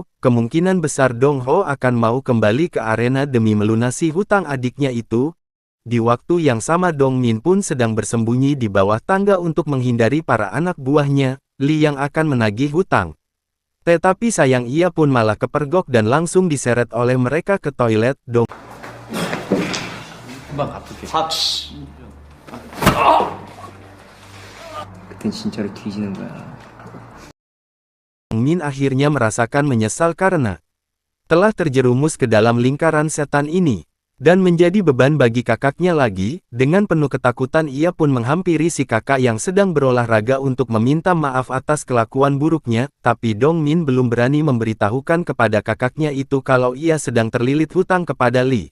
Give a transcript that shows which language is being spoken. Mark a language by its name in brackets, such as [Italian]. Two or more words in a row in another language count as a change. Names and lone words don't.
[Indonesian] Kemungkinan besar Dong Ho akan mau kembali ke arena demi melunasi hutang adiknya itu. Di waktu yang sama Dongmin pun sedang bersembunyi di bawah tangga untuk menghindari para anak buahnya, Li yang akan menagih hutang. Tetapi sayang ia pun malah kepergok dan langsung diseret oleh mereka ke toilet. [Korean] 금방 갚을게. 그땐 진짜로 뒤지는 거야. [Indonesian] Dongmin akhirnya merasakan menyesal karena telah terjerumus ke dalam lingkaran setan ini. Dan menjadi beban bagi kakaknya lagi, dengan penuh ketakutan ia pun menghampiri si kakak yang sedang berolahraga untuk meminta maaf atas kelakuan buruknya, tapi Dongmin belum berani memberitahukan kepada kakaknya itu kalau ia sedang terlilit hutang kepada Li.